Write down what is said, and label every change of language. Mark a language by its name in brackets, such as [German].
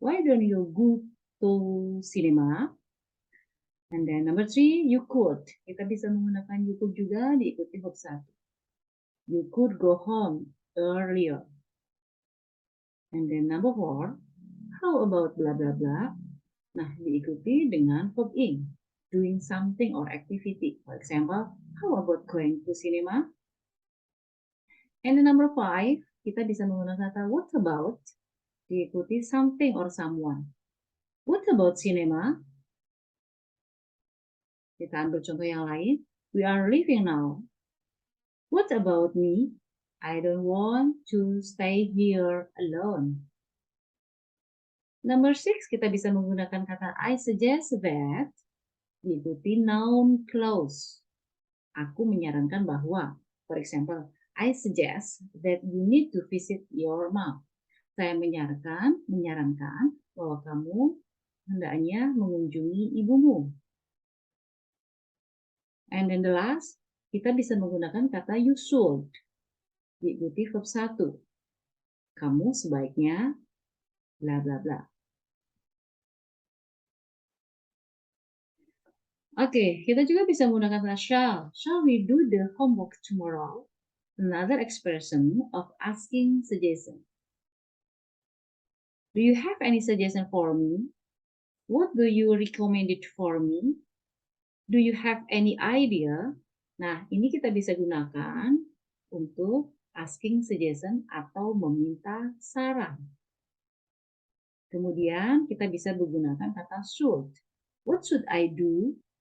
[English] Why don't you go to cinema? And then number 3, you could. [Indonesian] Kita bisa menggunakan [English] you could [Indonesian] juga diikuti verb 1. [English] You could go home earlier. And then number 4, how about blah blah blah? [Indonesian] Nah, diikuti dengan verb ing, [English] doing something or activity. For example, how about going to cinema? And then number 5, [Indonesian] kita bisa menggunakan kata [English] what about, [Indonesian] diikuti [English] something or someone. What about cinema? [Indonesian] Kita ambil contoh yang lain. [English] We are leaving now. What about me? I don't want to stay here alone. Number 6, [Indonesian] kita bisa menggunakan kata [English] I suggest that, [Indonesian] diikuti [English] noun clause. [Indonesian] Aku menyarankan bahwa, [English] for example, I suggest that you need to visit your mom. [Indonesian] Saya menyarankan bahwa kamu hendaknya mengunjungi ibumu. [English] And then the last, [Indonesian] kita bisa menggunakan kata [English] you should, [Indonesian] diikuti [English] verb 1. [Indonesian] Kamu sebaiknya bla bla bla. Oke, kita juga bisa menggunakan kata shall. [English] Shall we do the homework tomorrow? Another expression of asking suggestion. Do you have any suggestion for me? What do you recommend it for me? Do you have any idea? [Indonesian] Nah, ini kita bisa gunakan untuk [English] asking suggestion [Indonesian] atau meminta saran. Kemudian kita bisa menggunakan kata should. [English] What should I do?